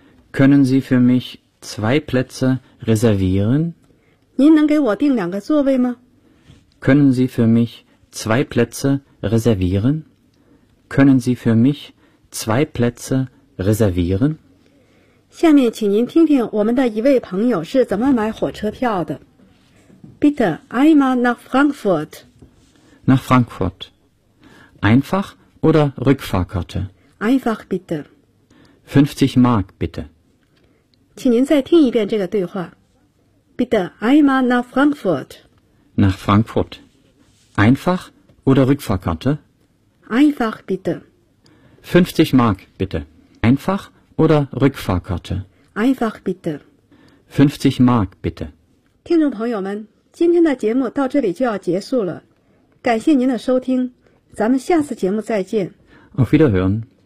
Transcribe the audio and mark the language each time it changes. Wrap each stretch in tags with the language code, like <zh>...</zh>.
<de>？Können Sie für mich zwei Plätze reservieren？</de> <zh>您能给我订两个座位吗</zh> <de>？Können Sie für mich zwei Plätze reservieren? Können Sie für mich zwei Plätze reservieren?</de> <zh>下面请您听听我们的一位朋友是怎么买火车票的。</zh> <de>Bitte einmal nach Frankfurt. Nach Frankfurt. Einfach oder Rückfahrkarte? Einfach bitte. 50 Mark bitte.</de> <zh>请您再听一遍这个对话。</zh> <de>Bitte einmal nach Frankfurt. Nach Frankfurt. Einfach oder Rückfahrkarte? Einfach bitte. 50 Mark bitte. Einfach oder Rückfahrkarte? Einfach bitte. 50 Mark bitte.</de> <zh>听众朋友们，今天的节目到这里就要结束了。感谢您的收听，咱们下次节目再见。</zh> <de>Auf Wiederhören.</de>